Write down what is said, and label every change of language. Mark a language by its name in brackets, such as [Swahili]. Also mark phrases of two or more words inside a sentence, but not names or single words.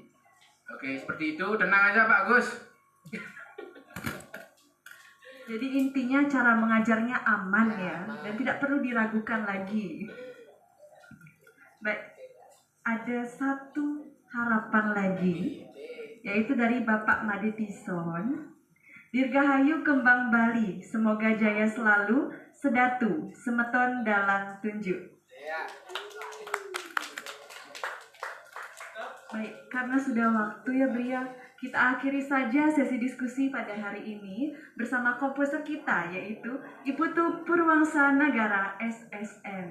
[Indonesian] Oke, seperti itu. Tenang aja Pak Gus. Jadi intinya cara mengajarnya aman ya, dan tidak perlu diragukan lagi. Baik, ada satu harapan lagi, yaitu dari Bapak Madetison. Dirgahayu Kembang Bali, semoga jaya selalu, sedatu, semeton dalam tunjuk. Baik, karena sudah waktu ya Bria, kita akhiri saja sesi diskusi pada hari ini bersama komposer kita, yaitu Ibu Tu Purwangsa Nagara SSN.